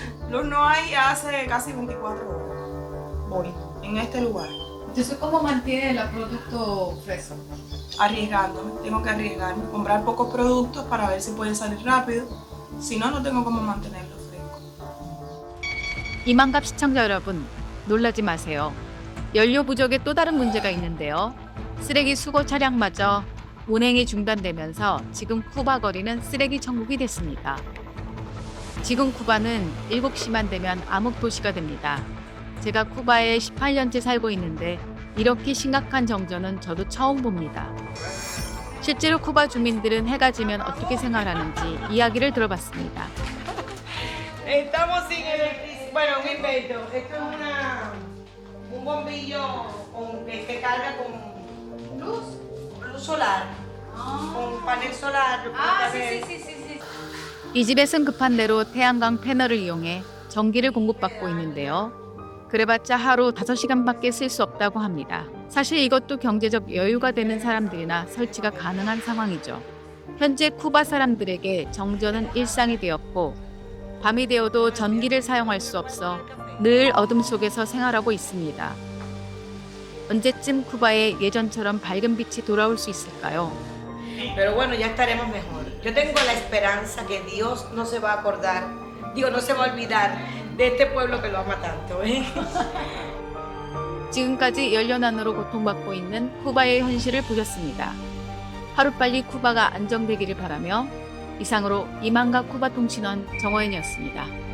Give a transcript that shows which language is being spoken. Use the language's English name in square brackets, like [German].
[Spanish] Luz no hay hace casi 24 horas. Voy en este lugar. Entonces, ¿cómo mantiene el producto fresco? Arriesgándome, tengo que arriesgarme, comprar pocos productos para ver si pueden salir rápido. Si no, no tengo cómo mantenerlo fresco. [Korean] 이만갑 시청자 여러분, 놀라지 마세요. 연료 부족에 또 다른 문제가 있는데요. 쓰레기 수거 차량마저 운행이 중단되면서 지금 쿠바 거리는 쓰레기 천국이 됐습니다. 지금 쿠바는 7시만 되면 암흑 도시가 됩니다. 제가 쿠바에 18년째 살고 있는데 이렇게 심각한 정전은 저도 처음 봅니다. 실제로 쿠바 주민들은 해가 지면 어떻게 생활하는지 이야기를 들어봤습니다. [Spanish] Estamos sin electricidad. Bueno, un invento. Esto es un bombillo que carga con luz solar. Con panel solar. [Korean] 이 집에선 급한 대로 태양광 패널을 이용해 전기를 공급받고 있는데요. 그래봤자 하루 5시간밖에 쓸 수 없다고 합니다. 사실 이것도 경제적 여유가 되는 사람들이나 설치가 가능한 상황이죠. 현재 쿠바 사람들에게 정전은 일상이 되었고 밤이 되어도 전기를 사용할 수 없어 늘 어둠 속에서 생활하고 있습니다. 언제쯤 쿠바에 예전처럼 밝은 빛이 돌아올 수 있을까요? [Spanish] Pero bueno, ya estaremos mejor. Yo tengo la esperanza que Dios no se va a acordar, no se va a olvidar de este pueblo que lo ama tanto. [Korean] 지금까지 연료난으로 고통받고 있는 쿠바의 현실을 보셨습니다. 하루빨리 쿠바가 안정되기를 바라며 이상으로 이만갑 쿠바 통신원 정호연이었습니다.